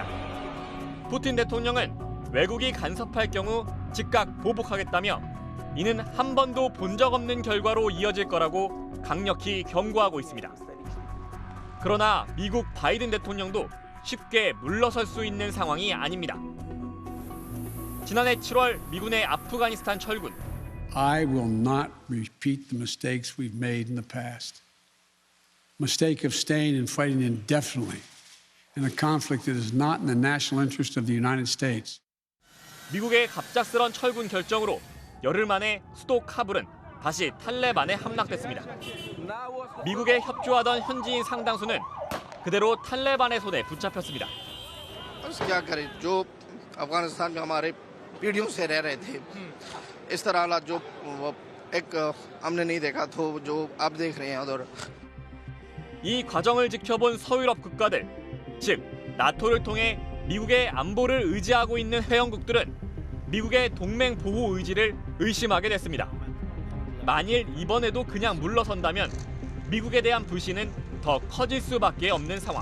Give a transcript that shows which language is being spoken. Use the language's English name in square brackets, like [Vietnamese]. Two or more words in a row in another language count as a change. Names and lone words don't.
[Korean] 푸틴 대통령은 외국이 간섭할 경우 즉각 보복하겠다며 이는 한 번도 본 적 없는 결과로 이어질 거라고 강력히 경고하고 있습니다. 그러나 미국 바이든 대통령도 쉽게 물러설 수 있는 상황이 아닙니다. 지난해 7월 미군의 아프가니스탄 철군. [English] I will not repeat the mistakes we've made in the past. Mistake of staying and fighting indefinitely in a conflict that is not in the national interest of the United States. [Korean] 미국의 갑작스런 철군 결정으로 열흘 만에 수도 카불은 다시 탈레반에 함락됐습니다. 미국에 협조하던 현지인 상당수는 그대로 탈레반의 손에 붙잡혔습니다. [Hindi] अफगानिस्तान में हमारे पीढ़ियों से रह रहे थे इस तरह हालात जो एक हमने नहीं देखा तो जो आप देख रहे हैं उधर [Korean] 이 과정을 지켜본 서유럽 국가들, 즉 나토를 통해 미국의 안보를 의지하고 있는 회원국들은 미국의 동맹 보호 의지를 의심하게 됐습니다. 만일 이번에도 그냥 물러선다면 미국에 대한 불신은 더 커질 수밖에 없는 상황.